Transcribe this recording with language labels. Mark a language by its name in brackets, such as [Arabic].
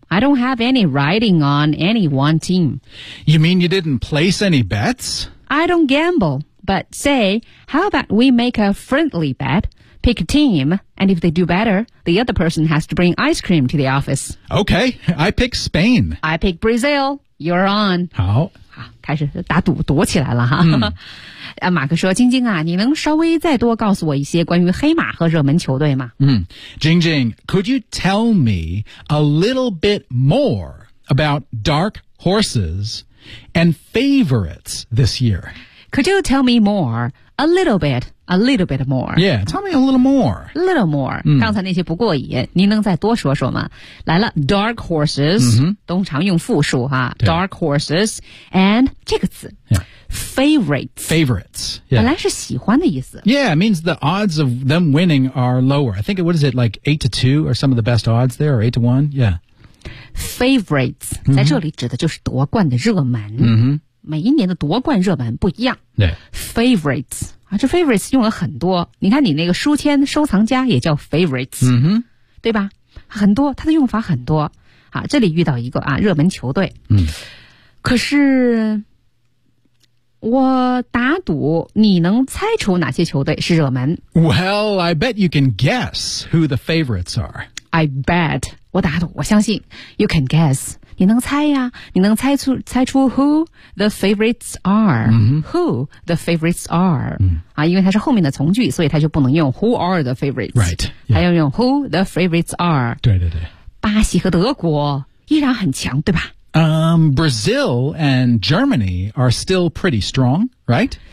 [English] I don't have any riding on any one team. You mean you didn't place any bets? I don't gamble. But say, how about we make a friendly bet, pick a team, and if they do better, the other person has to bring ice cream to the office. Okay, I pick Spain. I pick Brazil. You're on. [Chinese] 好。啊，开始打赌躲起来了哈。嗯啊，马克说，晶晶啊，你能稍微再多告诉我一些关于黑马和热门球队吗？ [English] 嗯，晶晶， could you tell me a little bit more about dark horses and favorites this year? Could you tell me more, a little bit more? Yeah, tell me a little more. A little more,、 [Chinese] 嗯、刚才那些不过瘾，您能再多说说吗？来了 dark horses,、嗯、通常用复数哈 dark horses, and 这个词、 [English] yeah. Favorites.、 Yeah. [Chinese] 本来是喜欢的意思。 [English] Yeah, it means the odds of them winning are lower. I think, what is it, like 8-2 are some of the best odds there, or 8-1? Yeah. Favorites,、mm-hmm. [Chinese] 在这里指的就是夺冠的热门。 [English] Mm-hmm. [Chinese] 每一年的夺冠热门不一样。对、yeah.。 Favorites,、啊、这 favorites 用了很多。你看你那个书签收藏家也叫 favorites,、 [English] mm-hmm. [Chinese] 对吧？很多，它的用法很多。啊，这里遇到一个啊，热门球队。嗯。可是我打赌你能猜出哪些球队是热门。 [English] Well, I bet you can guess who the favorites are. I bet. [Chinese] 我打赌，我相信。 [English] You can guess. [Chinese] 你能猜呀，你能猜出 [English] who the favorites are.、 Mm-hmm. Who the favorites are.、 Mm-hmm. [Chinese] 啊，因为它是后面的从句，所以它就不能用 [English] who are the favorites. Right.、Yeah. [Chinese] 它要用 [English] who the favorites are. [Chinese] 对对对。巴西和德国依然很强，对吧？ [English] Brazil and Germany are still pretty strong, right?